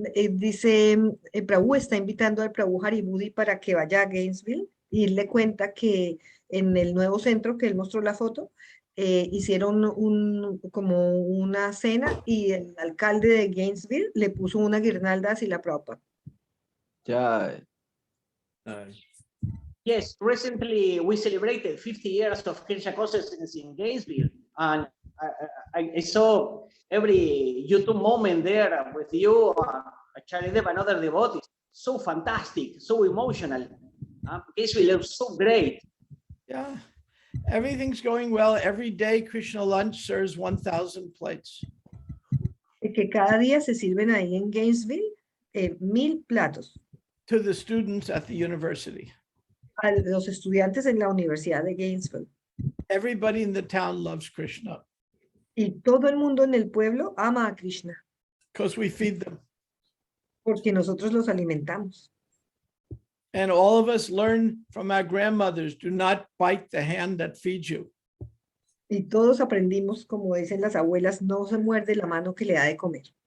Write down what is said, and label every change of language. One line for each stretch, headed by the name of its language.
Spanish: Dice, Prabhu está invitando al Prabhu Haribudi para que vaya a Gainesville y él le cuenta que en el nuevo centro que él mostró la foto, hicieron como una cena y el alcalde de Gainesville le puso una guirnalda así la Prabhupada. Jai.
English: Yes, recently we celebrated 50 years of Krishna consciousness in Gainesville, and I saw every YouTube moment there with you, Charidev and other devotees. So fantastic, so emotional. Gainesville is so great. Yeah, everything's going well. Every day Krishna Lunch serves 1,000 plates.
Spanish: Que cada día se sirven ahí en Gainesville 1,000 platos.
English: To the students at the university.
Spanish: A los estudiantes en la Universidad de Gainesville.
English: Everybody in the town loves Krishna.
Spanish: Y todo el mundo en el pueblo ama a Krishna.
English: Because we feed them.
Spanish: Porque nosotros los alimentamos.
English: And all of us learn from our grandmothers, do not bite the hand that feeds you.
Spanish: Y todos aprendimos, como dicen las abuelas, no se muerde la mano que le da de comer.